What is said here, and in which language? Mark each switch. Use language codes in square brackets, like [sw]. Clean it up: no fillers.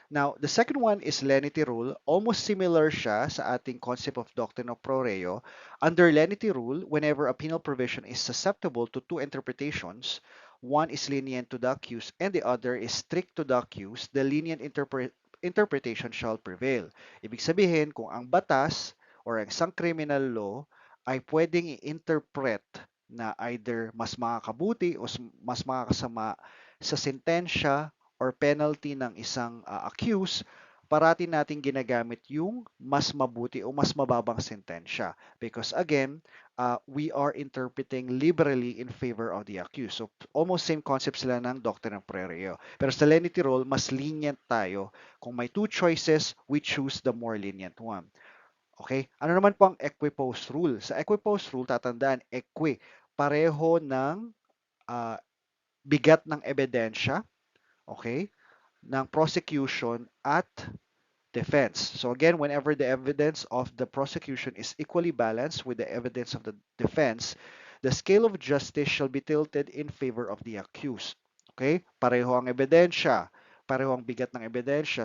[en] Now, the second one is lenity rule. Almost similar [tl] siya sa ating [en] concept of doctrine of pro reo. Under lenity rule, whenever a penal provision is susceptible to two interpretations, one is lenient to the accused and the other is strict to the accused, the lenient interpretation shall prevail. [tl] Ibig sabihin, kung ang batas or ang isang criminal law ay pwedeng i-interpret na either mas makakabuti o mas makakasama sa sentensya or penalty ng isang accused, parati nating ginagamit yung mas mabuti o mas mababang sentensya. [en] Because again, we are interpreting liberally in favor of the accused. [tl] So, almost same concept sila ng doctrine ng pro reo. Pero sa lenity rule, mas lenient tayo. Kung may [en] two choices, we choose the more lenient one. [tl] Okay? Ano naman po ang equipoise rule? Sa equipoise rule, tatandaan, pareho ng ah, bigat ng ebidensya, okay, ng prosecution at defense. [en] So again, whenever the evidence of the prosecution is equally balanced with the evidence of the defense, the scale of justice shall be tilted in favor of the accused. Okay? [tl] Pareho ang ebidensya, pareho ang bigat ng ebidensya.